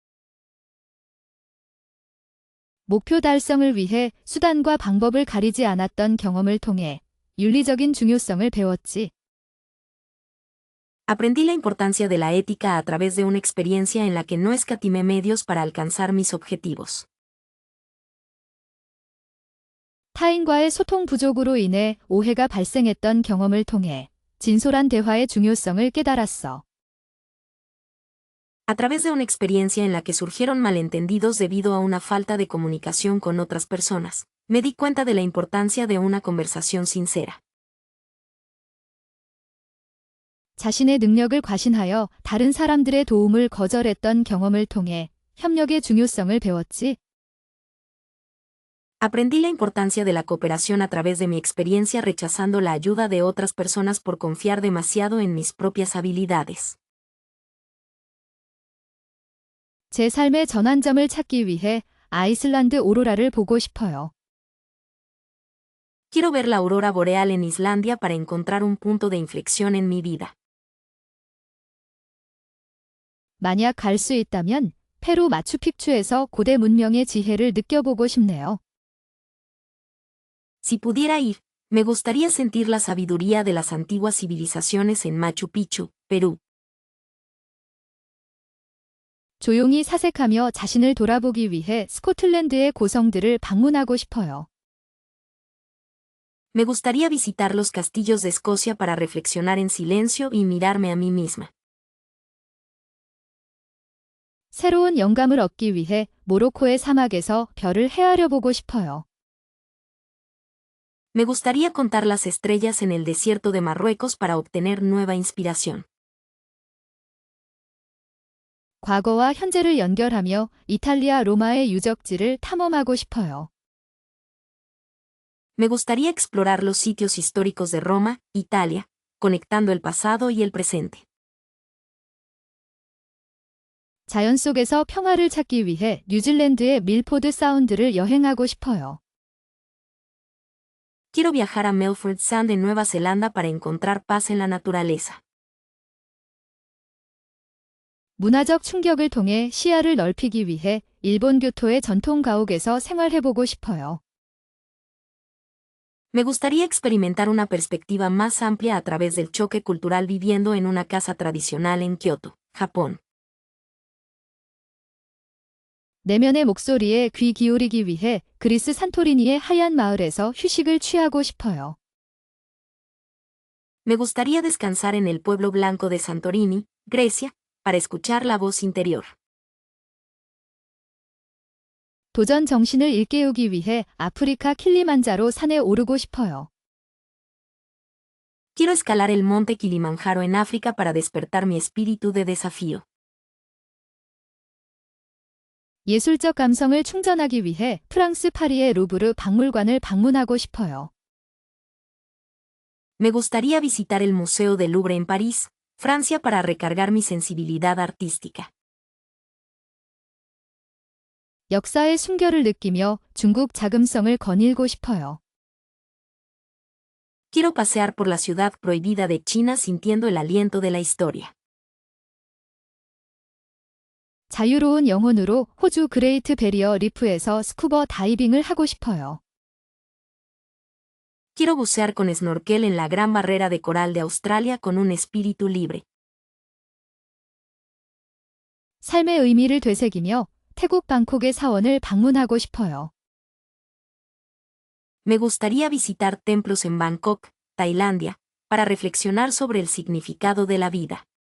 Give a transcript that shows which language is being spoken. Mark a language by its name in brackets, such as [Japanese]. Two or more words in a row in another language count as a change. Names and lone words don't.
[Korean] 목표 달성을 위해 수단과 방법을 가리지 않았던 경험을 통해 윤리적인 중요성을 배웠지. [Spanish] Aprendí la importancia de la ética a través de una experiencia en la que no escatimé medios para alcanzar mis objetivos. [Korean] 타인과의 소통 부족으로 인해 오해가 발생했던 경험을 통해 진솔한 대화의 중요성을 깨달았어. [Spanish] A través de una experiencia en la que surgieron malentendidos debido a una falta de comunicación con otras personas, me di cuenta de la importancia de una conversación sincera. [Korean] 자신의 능력을 과신하여 다른 사람들의 도움을 거절했던 경험을 통해 협력의 중요성을 배웠지. [Spanish] Aprendí la importancia de la cooperación a través de mi experiencia rechazando la ayuda de otras personas por confiar demasiado en mis propias habilidades. [Korean] 제 삶의 전환점을 찾기 위해 아이슬란드 오로라를 보고 싶어요. [Spanish] Quiero ver la aurora boreal en Islandia para encontrar un punto de inflexión en mi vida. [Korean] 만약 갈 수 있다면 페루 마추픽추에서 고대 문명의 지혜를 느껴보고 싶네요. [Spanish] Si pudiera ir, me gustaría sentir la sabiduría de las antiguas civilizaciones en Machu Picchu, Perú. [Korean] 조용히 사색하며 자신을 돌아보기 위해 스코틀랜드의 고성들을 방문하고 싶어요. [Spanish] Me gustaría visitar los castillos de Escocia para reflexionar en silencio y mirarme a mí misma. [Korean] 새로운 영감을 얻기 위해 모로코의 사막에서 별을 헤아려 보고 싶어요. [Spanish] Me gustaría contar las estrellas en el desierto de Marruecos para obtener nueva inspiración. [Korean] 과거와 현재를 연결하며 이탈리아 로마의 유적지를 탐험하고 싶어요. [Spanish] Me gustaría explorar los sitios históricos de Roma, Italia, conectando el pasado y el presente. [Korean] 자연 속에서 평화를 찾기 위해 뉴질랜드의 밀포드 사운드를 여행하고 싶어요. [Spanish] Quiero viajar a Milford Sound en Nueva Zelanda para encontrar paz en la naturaleza. [Korean] 문화적 충격을 통해 시야를 넓히기 위해 일본 교토의 전통 가옥에서 생활해보고 싶어요. [Spanish] Me gustaría experimentar una perspectiva más amplia a través del choque cultural viviendo en una casa tradicional en Kioto, Japón. [Korean] 내면의 목소리에 귀 기울이기 위해 그리스 산토리니의 하얀 마을에서 휴식을 취하고 싶어요. [Spanish] Me gustaría descansar en el pueblo blanco de Santorini, Grecia, para escuchar la voz interior. [Korean] 도전 정신을 일깨우기 위해 아프리카 킬리만자로 산에 오르고 싶어요. [Spanish] Quiero escalar el monte Kilimanjaro en África para despertar mi espíritu de desafío. [Korean] 예술적 감성을 충전하기 위해 프랑스 파리의 루브르 박물관을 방문하고 싶어요. [Spanish] Me gustaría visitar el Museo del Louvre en París, Francia para recargar mi sensibilidad artística. [Korean] 역사의 숨결을 느끼며 중국 자금성을 거닐고 싶어요. [Spanish] Quiero pasear por la ciudad prohibida de China sintiendo el aliento de la historia. [Korean] 자유로운 영혼으로 호주 그레이트 베리어 리프에서 스쿠버 다이빙을 하고 싶어요. [Spanish] Quiero bucear con snorkel en la Gran Barrera de Coral de Australia con un espíritu libre. [Korean] 삶의 의미를 되새기며 태국 방콕의 사원을 방문하고 싶어요. [Spanish] Me gustaría visitar templos en Bangkok, Tailandia, para reflexionar sobre el significado de la vida.